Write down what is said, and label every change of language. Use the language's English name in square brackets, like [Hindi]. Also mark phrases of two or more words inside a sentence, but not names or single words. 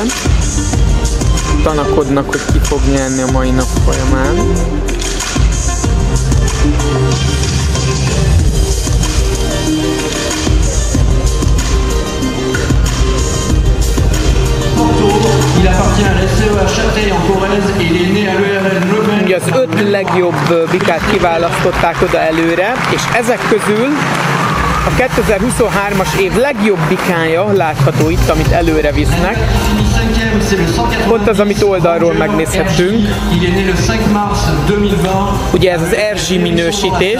[Hungarian] Tanakodnak, hogy ki fog nyerni a mai nap folyamán. [French] Il appartient à l'SCE à Châteil en Corrèze et il est né à l'ERL Leuven. [Hungarian] Ugye az 5 legjobb bikát kiválasztották oda előre, és ezek közül a 2023-as év legjobb bikája látható itt, amit előre visznek. Ott az, amit oldalról megnézhettünk. Ugye ez az Erzsi minősítés.